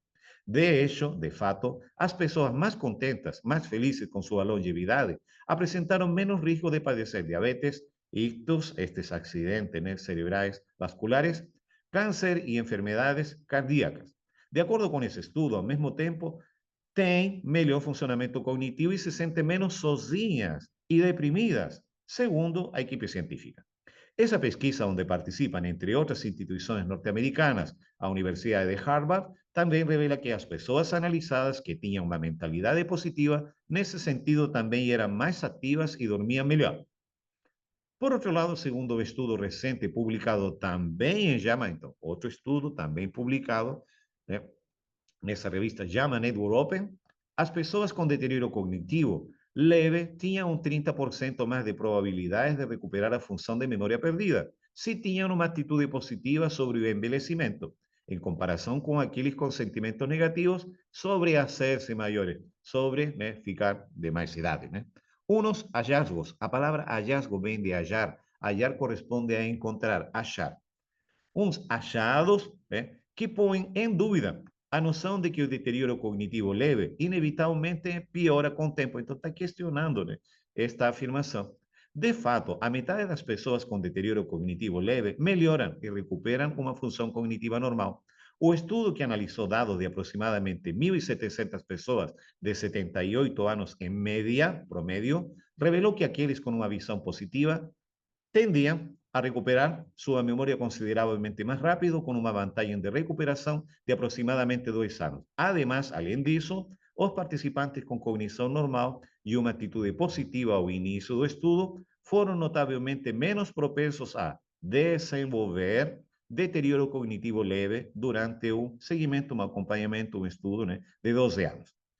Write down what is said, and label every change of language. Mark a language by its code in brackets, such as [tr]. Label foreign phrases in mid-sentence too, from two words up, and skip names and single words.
[pt] De hecho, de fato, as pessoas mais contentas, mais felizes com sua longevidade, apresentaram menos risco de padecer diabetes, ictus, estes acidentes, né, cerebrais vasculares, câncer e [es] enfermedades cardíacas. [pt] De acordo com esse estudo, ao mesmo tempo, têm melhor funcionamento cognitivo e se sentem menos sozinhas e deprimidas, segundo a equipe científica. [es] Esa pesquisa, donde participan, entre otras instituciones norteamericanas, [pt] a Universidade de Harvard, também revela que as pessoas analisadas que tinham uma mentalidade positiva, nesse sentido, também eram mais ativas e dormiam melhor. Por outro lado, segundo o estudo recente publicado também em JAMA, então, outro estudo também publicado, né, nessa revista JAMA Network Open, as pessoas com deterioro cognitivo leve tinham 30% mais de probabilidades de recuperar a função de memória perdida, se tinham uma atitude positiva sobre o envelhecimento, em comparação com aqueles com sentimentos negativos sobre hacerse maiores, sobre, né, ficar de mais idade. Né? [es] Unos hallazgos, [pt] a palavra hallazgo vem de hallar, hallar corresponde a encontrar, achar. Uns achados, né, que põem em dúvida a noção de que o deterioro cognitivo leve inevitavelmente piora com o tempo. Então, está questionando, né, esta afirmação. De fato, a metade das pessoas com deterioro cognitivo leve melhoram e recuperam uma função cognitiva normal. O estudo, que analisou dados de aproximadamente 1.700 pessoas de 78 anos em média, promédio, revelou que aqueles com uma visão positiva [es] tendían a recuperar su memoria considerablemente más rápido, con una [pt] vantagem de recuperação de aproximadamente 2 anos. Además, além disso, os participantes com cognição normal e uma atitude positiva ao início do estudo foram notavelmente menos propensos a desenvolver deterioro cognitivo leve durante o seguimento, um acompanhamento, um estudo, né, de 12 anos.